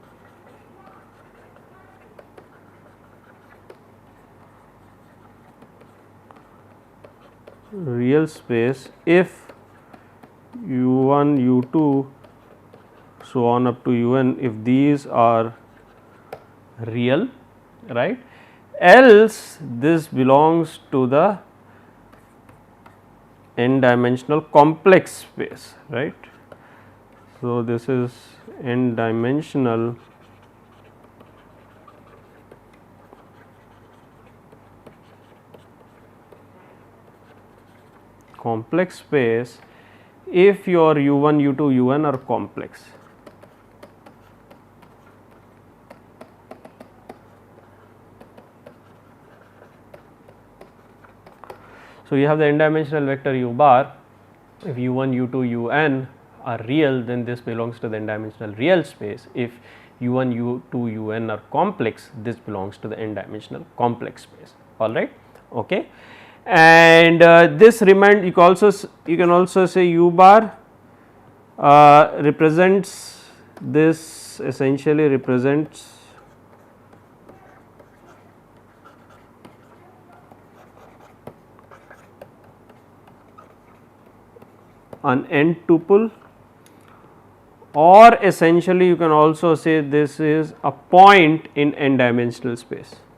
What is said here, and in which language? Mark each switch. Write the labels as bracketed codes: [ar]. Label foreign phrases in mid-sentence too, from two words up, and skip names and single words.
[en] real space if u1 u2 so on up to un, if these are real, right, else this belongs to the n dimensional complex space, right. So, this is n dimensional complex space if your u1 u2 un are complex. So, you have the n dimensional vector u bar, if u1 u2 un are real, then this belongs to the n dimensional real space. If u1 u2 un are complex, this belongs to the n dimensional complex space, alright. Okay. And this remind you can also say u bar represents this essentially represents an n tuple, or essentially you can also say this is a point in n dimensional space.